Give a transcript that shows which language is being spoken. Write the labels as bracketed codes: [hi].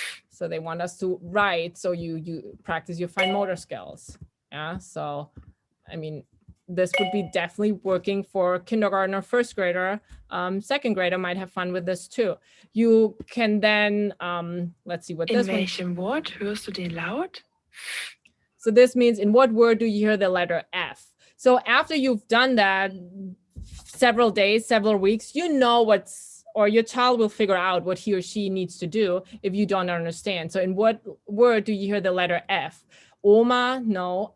[en] So they want us to write, so you practice your fine motor skills. Yeah, so I mean, this would be definitely working for kindergarten or 1st grader. 2nd grader might have fun with this too. You can then, let's see what [de] In [en] this one. [de] welchem Wort hörst du den Laut? [en] So this means in what word do you hear the letter F? So after you've done that several days, several weeks, you know or your child will figure out what he or she needs to do if you don't understand. So in what word do you hear the letter F? Oma, no.